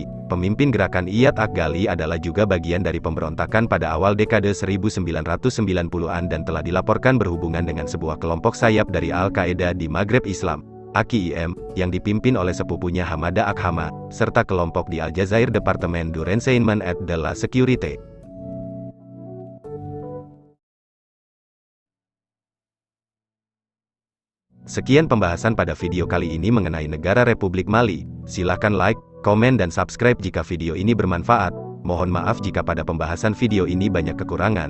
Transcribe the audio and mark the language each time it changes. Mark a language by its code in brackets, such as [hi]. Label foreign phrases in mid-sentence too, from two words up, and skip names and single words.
[id] Pemimpin gerakan Iyad Akgali adalah juga bagian dari pemberontakan pada awal dekade 1990-an dan telah dilaporkan berhubungan dengan sebuah kelompok sayap dari Al-Qaeda di Maghreb Islam, AQIM, yang dipimpin oleh sepupunya Hamada Akhama, serta kelompok di Aljazair Departement du Renseignement et de la Sécurité. Sekian pembahasan pada video kali ini mengenai negara Republik Mali. Silahkan like, komen dan subscribe jika video ini bermanfaat. Mohon maaf jika pada pembahasan video ini banyak kekurangan.